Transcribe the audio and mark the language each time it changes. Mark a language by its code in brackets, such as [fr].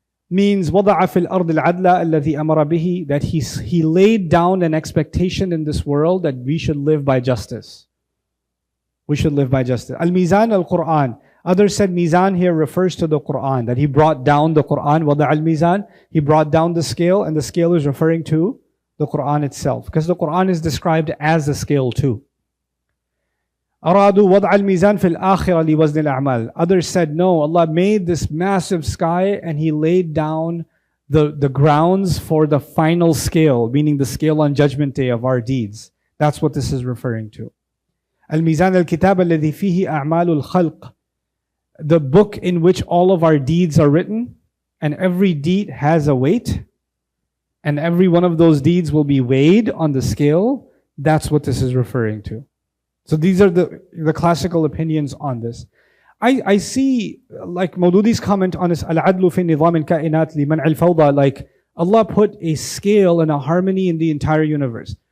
[en] Means [ar] وَضَعَ فِي الْأَرْضِ الْعَدْلَ الَّذِي أَمَرَ بِهِ, [en] that he laid down an expectation in this world that we should live by justice. We should live by justice. [ar] Al-Mizan al-Quran. [en] Others said Mizan here refers to the Quran, that He brought down the Quran. [ar] وَضَعَ الْمِيزَانِ. [en] He brought down the scale, and the scale is referring to the Quran itself, because the Quran is described as a scale too. [ar] أرادوا وضع الميزان في الآخرة لوزن الأعمال. [en] Others said, no, Allah made this massive sky and He laid down the grounds for the final scale, meaning the scale on Judgment Day of our deeds. That's what this is referring to. [ar] الميزان الكتاب الذي فيه أعمال الخلق. [en] The book in which all of our deeds are written, and every deed has a weight, and every one of those deeds will be weighed on the scale. That's what this is referring to. So these are the classical opinions on this. I see, like Mawdudi's comment on this, [ar] al-adlu fi nizam al-kainat liman al-fawda, [en] like Allah put a scale and a harmony in the entire universe.